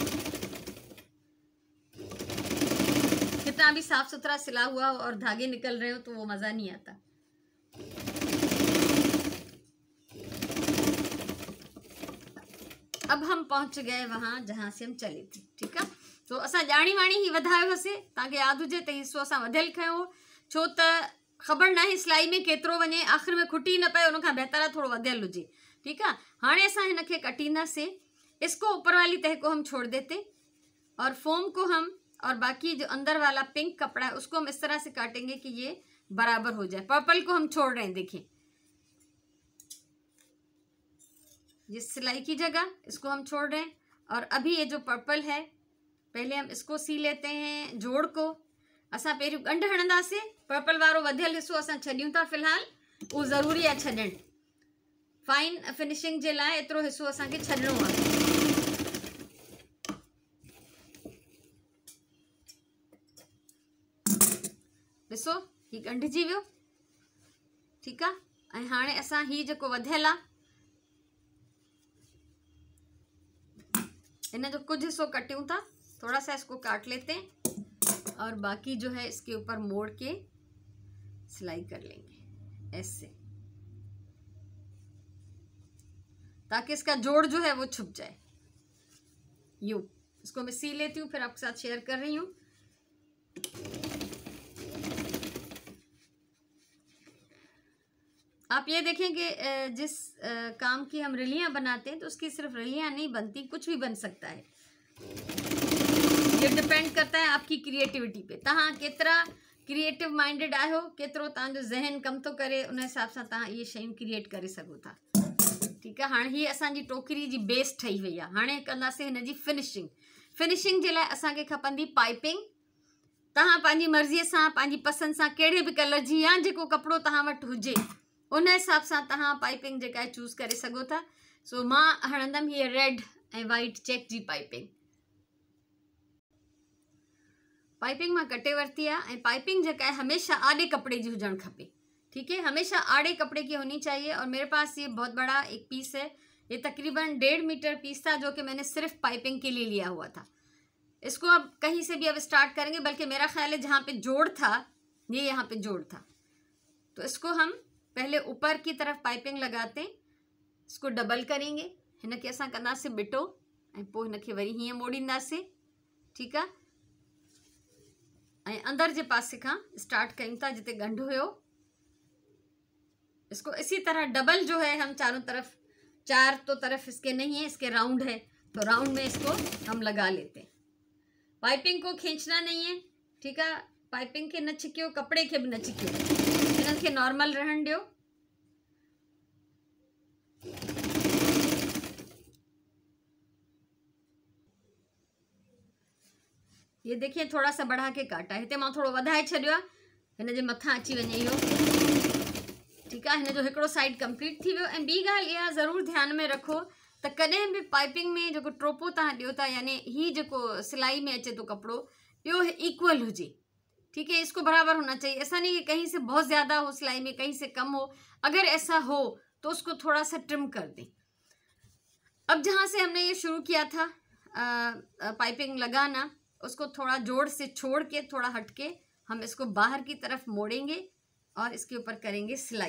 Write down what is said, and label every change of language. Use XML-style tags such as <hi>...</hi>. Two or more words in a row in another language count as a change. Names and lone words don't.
<ur>کتنا بھی صاف ستھرا سلا ہوا ہو اور دھاگے نکل رہے ہو تو وہ مزہ نہیں آتا. اب ہم پہنچ گئے وہاں جہاں سے ہم چلے تھے. ٹھیک ہے,</ur> <sd>तो असां ॼाणी वाणी ही वधायो हुयोसीं, तव्हांखे यादि हुजे त हिसो असां वधियल खयो, छो त ख़बर न आहे सिलाई में केतिरो वञे, आख़िर में खुटी न पए, उनखां बहितर आहे थोड़ो वधियल हुजे।</sd> <ur>ٹھیک ہے,</ur> <sd>हाणे असां हिनखे कटींदासीं।</sd> <ur>اس کو اوپر والی تہہ کو ہم چھوڑ دیتے اور فوم کو ہم اور باقی جو اندر والا پنک کپڑا ہے اس کو ہم اس طرح سے کاٹیں گے کہ یہ برابر ہو جائے. پرپل کو ہم چھوڑ رہے ہیں، دیکھیے یہ سلائی کی جگہ اس کو ہم چھوڑ رہے ہیں. اور ابھی یہ جو پرپل ہے پہلے ہم اس کو سی لیتے ہیں.</ur> <sd>जोड़ को असां पहिरियों गंढ हणंदासीं, पर्पल वारो वधियल हिस्सो असां छॾियूं था फ़िलहाल, उहो ज़रूरी आहे छॾणु, फाइन फिनिशिंग जे लाइ एतिरो हिस्सो असांखे छॾिणो आहे। ॾिसो ही ॻंढिजी वियो। ठीकु आहे, ऐं हाणे असां ही जेको वधियल आहे इन जो कुछ हिस्सो कट्यूं था,</sd> <ur>تھوڑا سا اس کو کاٹ لیتے ہیں اور باقی جو ہے اس کے اوپر موڑ کے سلائی کر لیں گے ایسے، تاکہ اس کا جوڑ جو ہے وہ چھپ جائے. یوں اس کو میں سی لیتی ہوں، پھر آپ کے ساتھ شیئر کر رہی ہوں. آپ یہ دیکھیں کہ جس کام کی ہم رلیاں بناتے ہیں تو اس کی صرف رلیاں نہیں بنتی، کچھ بھی بن سکتا ہے. یہ ڈیپینڈ کرتا ہے آپ کی کریئیٹیویٹی پہ,</ur> <sd>तहां केतिरा क्रिएटिव माइंडेड आहियो, केतिरो तव्हांजो ज़हन कम थो करे, उन हिसाब सां तव्हां इहे शयूं क्रिएट करे सघो था। ठीकु आहे, हाणे हीअ असांजी टोकरी जी बेस ठही वई आहे। हाणे कंदासीं हिन जी फिनिशिंग। फिनिशिंग जे लाइ असांखे खपंदी पाइपिंग। तव्हां पंहिंजी मर्ज़ीअ सां, पंहिंजी पसंदि सां कहिड़े बि कलर जी या जेको कपिड़ो तव्हां वटि हुजे उन हिसाब सां तव्हां पाइपिंग जेका आहे चूज़ करे सघो था। सो मां हणंदमि हीअ रेड ऐं वाइट चेक जी पाइपिंग। पाइपिंग मां कटे वरिती आहे, ऐं पाइपिंग जेका</sd> <ur>ہے ہمیشہ آڑے کپڑے کی</ur> <sd>हुजण खपे।</sd> <ur>ٹھیک ہے، ہمیشہ آڑے کپڑے کی ہونی چاہیے۔ اور میرے پاس یہ بہت بڑا ایک پیس ہے، یہ تقریباً 1.5 میٹر پیس تھا، جو کہ میں نے صرف پائپنگ کے لیے لیا ہوا تھا. اس کو اب کہیں سے بھی اب سٹارٹ کریں گے، بلکہ میرا خیال ہے جہاں پہ جوڑ تھا یہ یہاں پہ جوڑ تھا، تو اس کو ہم پہلے اوپر کی طرف پائپنگ لگاتے ہیں، اس کو ڈبل کریں گے,</ur> <sd>हिनखे असां कंदासीं बिटो ऐं पोइ हिनखे वरी हीअं मोड़ींदासीं। ठीकु आहे, ऐं अंदर जे पासे खां स्टार्ट कयूं था जिते गंढ हुयो।</sd> <ur>اس کو اسی طرح ڈبل جو ہے ہم چاروں طرف، چار تو طرف اس کے نہیں ہے، اس کے راؤنڈ ہے، تو راؤنڈ میں اس کو ہم لگا لیتے ہیں. پائپنگ کو کھینچنا نہیں ہے. ٹھیک ہے,</ur> <sd>पाइपिंग के न छिकियो, कपड़े के भी न छिकियो, इन्हनि खे नॉर्मल रहण दियो।</sd> <ur>یہ دیکھیے تھوڑا سا بڑھا کے کاٹا,</ur> <sd>हिते मां थोड़ो वधाए छॾियो आहे, हिन जे मथां अची वञे इहो। ठीकु आहे, हिन जो हिकिड़ो साइड कंप्लीट थी वियो। ऐं ॿी ॻाल्हि इहा ज़रूरु ध्यान में रखो त कॾहिं बि पाइपिंग में जेको टोपो तव्हां ॾियो था, यानी ही जेको सिलाई में अचे थो कपिड़ो, इहो इक्वल हुजे।</sd> <ur>ٹھیک ہے، اس کو برابر ہونا چاہیے۔ ایسا نہیں کہ کہیں سے بہت زیادہ ہو سلائی میں، کہیں سے کم ہو. اگر ایسا ہو تو اس کو تھوڑا سا ٹرم کر دیں۔ اب جہاں سے ہم نے یہ شروع کیا تھا پائپنگ لگانا، اس کو تھوڑا جوڑ سے چھوڑ کے تھوڑا ہٹ کے ہم اس کو باہر کی طرف موڑیں گے اور اس کے اوپر کریں گے سلائی.</ur>